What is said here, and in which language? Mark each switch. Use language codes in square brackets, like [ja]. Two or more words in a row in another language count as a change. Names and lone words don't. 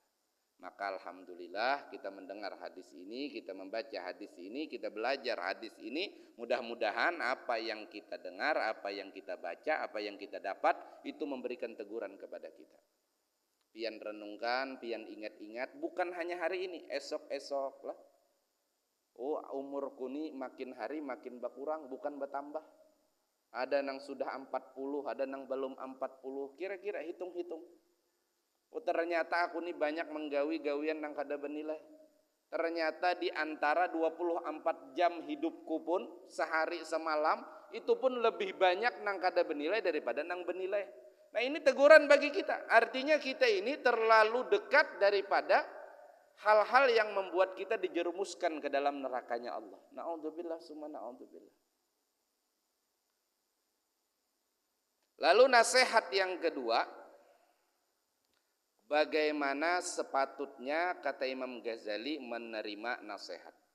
[id] Maka alhamdulillah kita mendengar hadis ini, kita membaca hadis ini, kita belajar hadis ini. Mudah-mudahan apa yang kita dengar, apa yang kita baca, apa yang kita dapat, itu memberikan teguran kepada kita. Pian renungkan, pian ingat-ingat, bukan hanya hari ini, esok-esok lah. Oh, umurku ni makin hari makin berkurang, bukan bertambah. [bjn] Ada nang sudah 40, ada nang belum 40. Kira-kira hitung-hitung. Oh, ternyata aku ni banyak menggawi gawian nang kada bernilai. Ternyata di antara 24 jam hidupku pun sehari semalam, itu pun lebih banyak nang kada bernilai daripada nang bernilai. [id] Nah, ini teguran bagi kita. Artinya kita ini terlalu dekat daripada hal-hal yang membuat kita dijerumuskan ke dalam nerakanya Allah. [ar] Na'udzubillah summa na'udzubillah. [id] Lalu nasihat yang kedua, bagaimana sepatutnya, kata Imam Ghazali, menerima nasihat.